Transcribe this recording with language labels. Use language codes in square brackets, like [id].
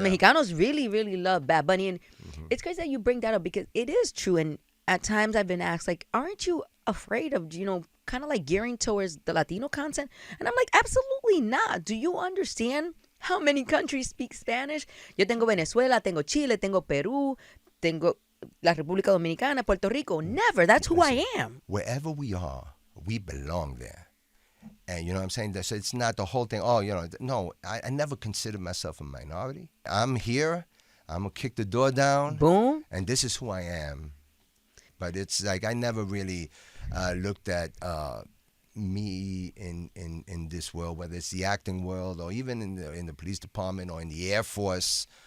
[en] yeah. Mexicanos really, really love Bad Bunny. And it's crazy that you bring that up because it is true. And at times I've been asked, like, aren't you afraid of, kind of like gearing towards the Latino content? And I'm like, absolutely not. Do you understand how many countries speak Spanish? [es] Yo tengo Venezuela, tengo Chile, tengo Peru, tengo la República Dominicana, Puerto Rico. [en] Never. That's who I am. Wherever we are, we belong there. And you know what I'm saying? So it's not the whole thing. Oh, no, I never considered myself a minority. I'm here. I'm going to kick the door down. Boom. And this is who I am. But it's like I never really looked at me in this world, whether it's the acting world or even in the police department or in the Air Force.